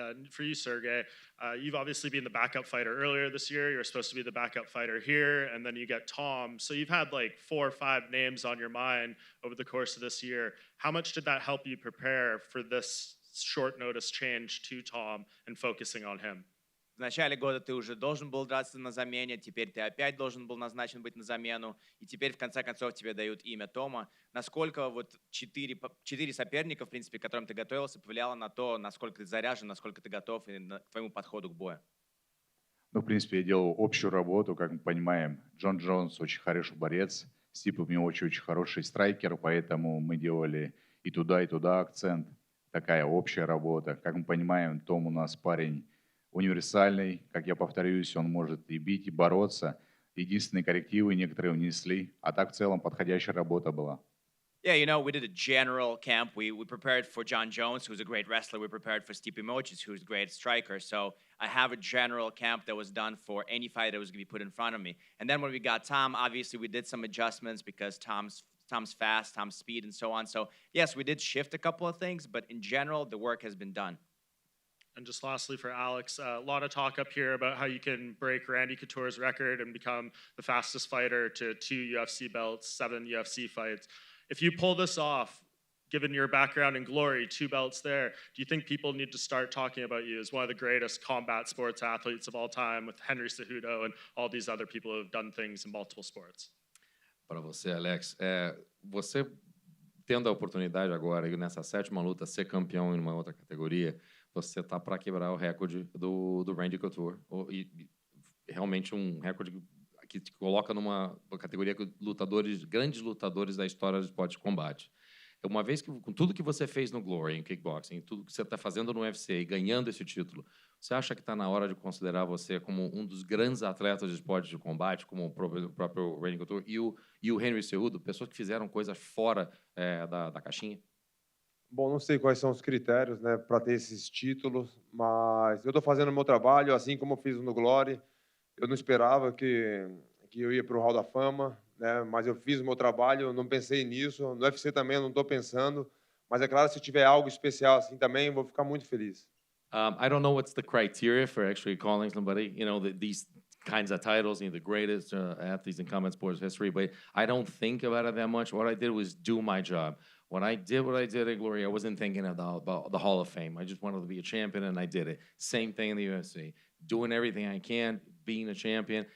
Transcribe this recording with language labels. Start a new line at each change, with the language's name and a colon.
English: For you, Sergey, you've obviously been the backup fighter earlier this year. You're supposed to be the backup fighter here, and then you get Tom. So you've had like 4 or 5 names on your mind over the course of this year. How much did that help you prepare for this short notice change to Tom and focusing on him?
Russian: В начале года ты уже должен был драться на замене, теперь ты опять должен был назначен быть на замену, и теперь в конце концов тебе дают имя Тома. Насколько вот 4 соперника, в принципе, к которым ты готовился, повлияло на то, насколько ты заряжен, насколько ты готов и к твоему подходу к бою? Ну, в принципе, я делал общую работу, как мы понимаем. Джон Джонс очень хороший борец, Стипов у него очень хороший страйкер, поэтому мы делали и туда акцент. Такая общая работа. Как мы понимаем, Том у нас парень универсальный, как я повторюсь, он может и бить, и бороться. Единственные коррективы некоторые внесли, а так в целом подходящая работа была.
English: Yeah, you know, we did a general camp. We prepared for John Jones, who's a great wrestler. We prepared for Stipe Miocic, who's a great striker. So I have a general camp that was done for any fight that was going to be put in front of me. And then when we got Tom, obviously we did some adjustments because Tom's fast, Tom's speed, and so on. So yes, we did shift a couple of things, but in general, the work has been done. And just lastly for Alex, a lot of talk up here about how you can break Randy Couture's record and become the fastest fighter to 2 UFC belts, 7 UFC fights. If you pull this off, given your background in glory, 2 belts there, do you think people need to start talking about you as one of the greatest combat sports athletes of all time with Henry Cejudo and all these other people who have done things in multiple sports?
Portuguese: Para você, Alex, você tendo a oportunidade agora, nessa 7ª luta, ser campeão em uma outra categoria, você tá para quebrar o recorde do Randy Couture. E realmente recorde que te coloca numa categoria que grandes lutadores da história do esporte de combate. Uma vez que, com tudo que você fez no Glory, em kickboxing, tudo que você está fazendo no UFC e ganhando esse título, você acha que está na hora de considerar você como um dos grandes atletas de esporte de combate, como o próprio Randy Couture e o Henry Cejudo, pessoas que fizeram coisas fora da caixinha? Bom, não sei quais são os critérios, né, para ter esses títulos, mas eu estou fazendo o meu trabalho, assim como eu fiz no Glory. Eu não esperava que eu ia para o Hall da Fama, né, mas eu fiz o meu trabalho, não pensei nisso. No UFC também eu não estou pensando, mas é claro, se tiver algo especial assim também, eu vou ficar muito feliz.
English: I don't know what's the criteria for actually calling somebody, these kinds of titles, the greatest athletes in combat sports history, but I don't think about it that much. What I did was do my job. When I did what I did at Glory, I wasn't thinking about the Hall of Fame. I just wanted to be a champion, and I did it. Same thing in the UFC. Doing everything I can, being a champion.